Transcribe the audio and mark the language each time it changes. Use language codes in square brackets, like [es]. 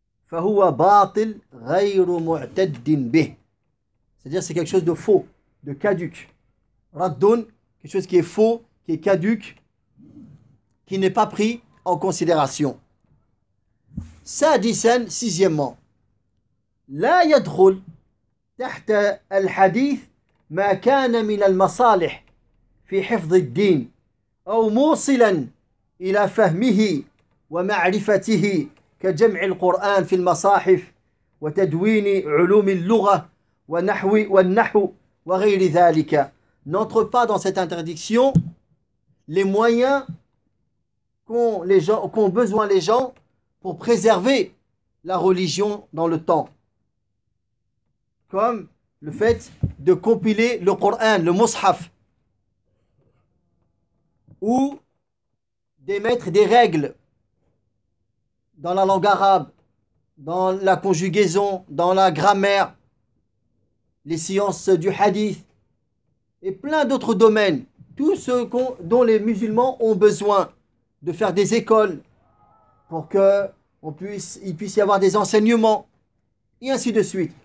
[ar] فهو باطل غير معتد به. [fr] C'est-à-dire c'est quelque chose de faux, de caduque. Raddun, quelque chose qui est faux, qui est caduque, qui n'est pas pris en considération. Sadisan, sixièmement. [ar] لا يدخل تحت الحديث ما كان من المصالح في حفظ الدين أو موصلا إلى فهمه ومعرفته كجمع القرآن في المصاحف وتدوين علوم اللغة ونحو والنحو وغير ذلك. [fr] N'entre pas dans cette interdiction les moyens qu'ont besoin les gens pour préserver la religion dans le temps. Comme le fait de compiler le Coran, le Mushaf, ou d'émettre des règles dans la langue arabe, dans la conjugaison, dans la grammaire, les sciences du hadith, et plein d'autres domaines, tout ce dont les musulmans ont besoin, de faire des écoles, pour qu'il puisse y avoir des enseignements, et ainsi de suite.